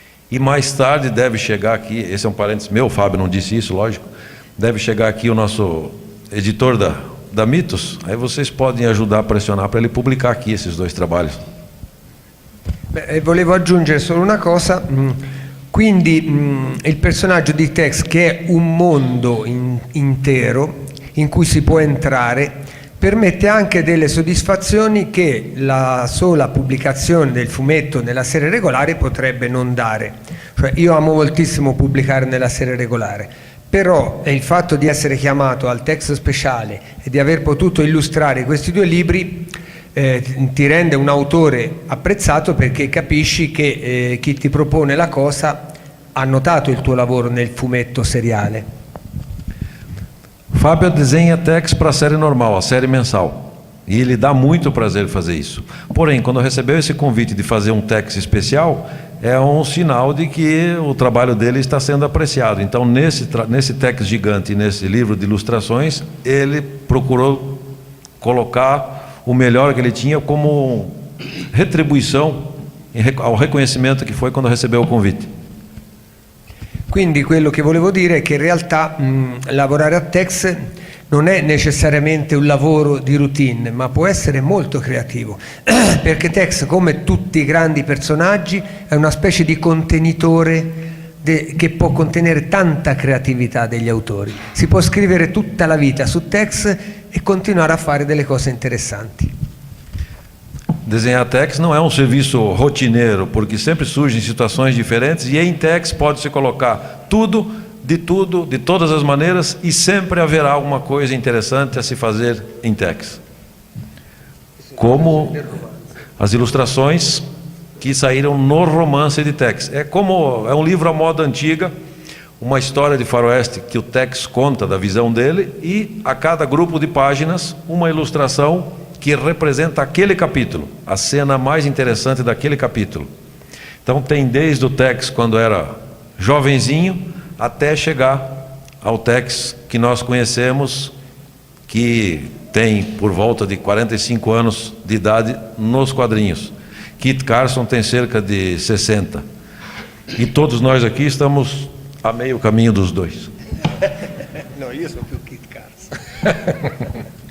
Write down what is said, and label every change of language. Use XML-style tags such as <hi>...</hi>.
<pt>E mais tarde deve chegar aqui, esse é um parênteses meu, o Fábio não disse isso, lógico, deve chegar aqui o nosso editor da Mitos, aí vocês podem ajudar a pressionar para ele publicar aqui esses 2 trabalhos.</pt> <it>Beh, volevo aggiungere solo una cosa, quindi il personaggio di tex, che è un mondo intero in cui si può entrare, permette anche delle soddisfazioni che la sola pubblicazione del fumetto nella serie regolare potrebbe non dare. Cioè, io amo moltissimo pubblicare nella serie regolare, però il fatto di essere chiamato al tex speciale e di aver potuto illustrare questi 2 libri ti rende un autore apprezzato, perché capisci che chi ti propone la cosa ha notato il tuo lavoro nel fumetto seriale.</it> <pt>Fábio desenha tex para a série normal, a série mensal. E ele dá muito prazer fazer isso. Porém, quando recebeu esse convite de fazer um tex especial, é um sinal de que o trabalho dele está sendo apreciado. Então, nesse tex gigante, nesse livro de ilustrações, ele procurou colocar o melhor que ele tinha como retribuição ao reconhecimento que foi quando recebeu o convite.</pt> <it>Quindi quello che volevo dire è che in realtà lavorare a Tex non è necessariamente un lavoro di routine, ma può essere molto creativo, perché Tex, come tutti i grandi personaggi, è una specie di contenitore che può contenere tanta creatività degli autori. Si può scrivere tutta la vita su Tex e continuare a fare delle cose interessanti.</it> <pt>Desenhar Tex não é um serviço rotineiro, porque sempre surgem situações diferentes e em Tex pode-se colocar tudo, de todas as maneiras, e sempre haverá alguma coisa interessante a se fazer em Tex. Como as ilustrações que saíram no romance de Tex. É um livro à moda antiga, uma história de faroeste que o Tex conta da visão dele, e a cada grupo de páginas uma ilustração que representa aquele capítulo, a cena mais interessante daquele capítulo. Então tem desde o Tex quando era jovenzinho até chegar ao Tex que nós conhecemos, que tem por volta de 45 anos de idade nos quadrinhos. Kit Carson tem cerca de 60. E todos nós aqui estamos a meio caminho dos dois. Não,</pt> <it>io sono più Kit Carson.</it>